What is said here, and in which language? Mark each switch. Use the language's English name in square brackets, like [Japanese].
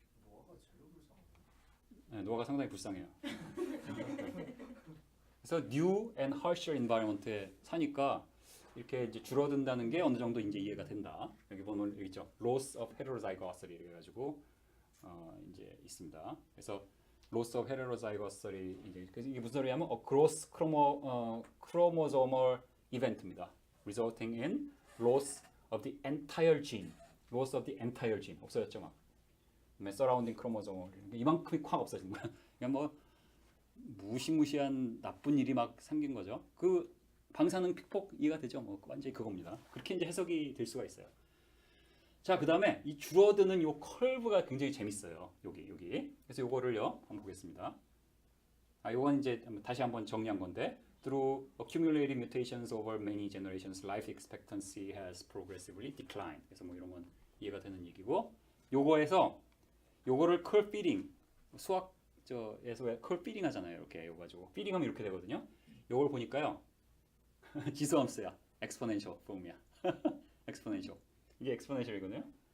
[Korean] 노아가 제일 불쌍하네. 네, 노아가 상당히 불쌍해요. 그래서 [English] new and harsher environment [Korean] 에 사니까 이렇게 이제 줄어든다는 게 어느 정도 이제 이해가 된다. 여기 보면 여기 있죠. [English] loss of heterozygosity [Korean] 이래 가지고 이제 있습니다. 그래서 [English] loss of heterozygosity [Korean] 이게 무슨 소리냐면 [English] gross chromosomal event입니다. resulting in loss of the entire gene. loss of the entire gene. [Korean] 없어졌죠, 막. [English] surrounding chromosome. [Korean] 이만큼이 콱 없어진 거야. 그냥 뭐 무시무시한 나쁜 일이 막 생긴 거죠. 그 방사능 픽폭 이해가 되죠? 뭐 완전히 그겁니다. 그렇게 이제 해석이 될 수가 있어요. 자, 그다음에 이 줄어드는 요 컬브가 굉장히 재밌어요. 여기. 그래서 요거를요. 한번 보겠습니다. 요건 이제 다시 한번 정리한 건데 [English] Through accumulated mutations over many generations, life expectancy has progressively declined. [Korean] 그래서 뭐 이런 건 이해가 되는 얘기고, 요거에서 요거를 curve fitting 수학에서 왜 curve fitting 하잖아요. 이렇게 요거 가지고 fitting하면 이렇게 되거든요. 요걸 보니까요, 지수함수야, exponential 폼이야. exponential. 이게 exponential이거든요.